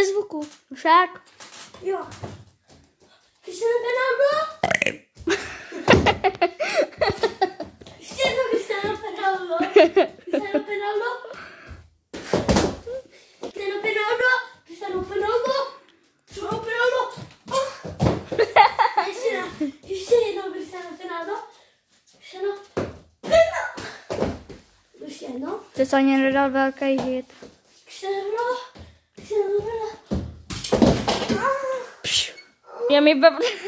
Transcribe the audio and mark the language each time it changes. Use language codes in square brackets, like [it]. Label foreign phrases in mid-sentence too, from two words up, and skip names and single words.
[cs] chvilku. Však. Jo. Cristiano Ronaldo. Cristiano Ronaldo. Cristiano Ronaldo. Cristiano Ronaldo. Cristiano Ronaldo. Cristiano Ronaldo. Ještě jednou Cristiano Ronaldo. Cristiano Ronaldo. Ještě jednou. To se ani nedal velký hit. Cristiano Ronaldo. Cristiano Ronaldo. Já mi bav...